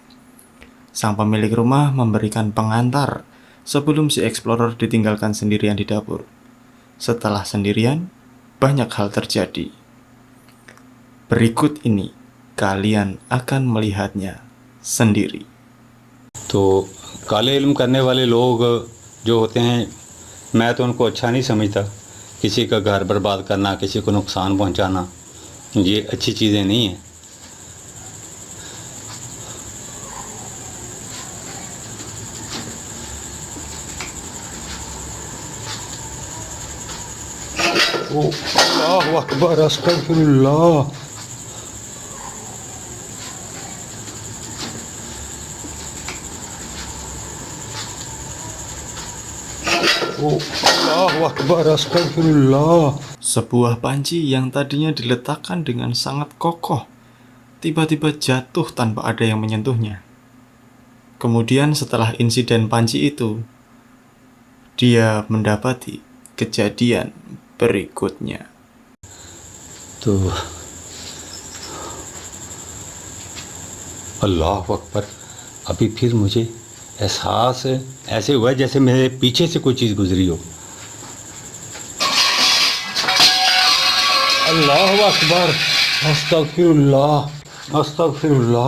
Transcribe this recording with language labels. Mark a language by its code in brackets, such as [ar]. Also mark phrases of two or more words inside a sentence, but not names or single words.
[id] Sang pemilik rumah memberikan pengantar sebelum si explorer ditinggalkan sendirian di dapur. Setelah sendirian, banyak hal terjadi. Berikut ini, kalian akan melihatnya sendiri. [hi] तो काले इल्म करने वाले लोग जो होते हैं, मैं तो उनको अच्छा नहीं समझता। किसी का घर बर्बाद करना, किसी को नुकसान पहुंचाना, ये अच्छी चीज़ें नहीं हैं। [ar] الله أكبر، أستغفر الله. الله أكبر، أستغفر الله. [id] Sebuah panci yang tadinya diletakkan dengan sangat kokoh, tiba-tiba jatuh tanpa ada yang menyentuhnya. Kemudian setelah insiden panci itu, dia mendapati kejadian berikutnya. [hi] तो [ar] الله أكبر, [hi] अभी फिर मुझे एहसास ऐसे हुआ जैसे मेरे पीछे से कोई चीज़ गुजरी हो। [ar] الله أكبر، أستغفر الله، أستغفر الله.